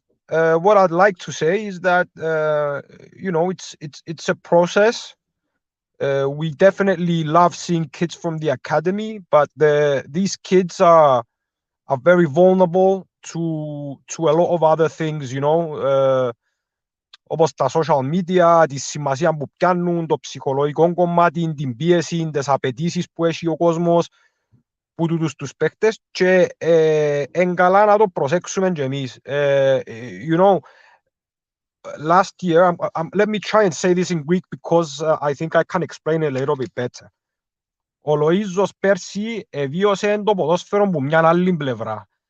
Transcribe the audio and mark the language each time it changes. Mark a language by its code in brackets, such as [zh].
[en] What I'd like to say is that you know, it's a process. We definitely love seeing kids from the academy, but these kids are very vulnerable to a lot of other things, you know. [el] Όπως τα social media, τη σημασία που πιάνουν, το ψυχολογικό κομμάτι, την πίεση, τις απαιτήσεις που έχει ο κόσμος, που τους παίκτες, και εν καλά να το προσέξουμε και εμείς. [en] You know, last year, let me try and say this in Greek because I think I can explain it a little bit better. [el] Ο Λοΐζος πέρσι βίωσε το ποδόσφαιρο που μια άλλη πλευρά.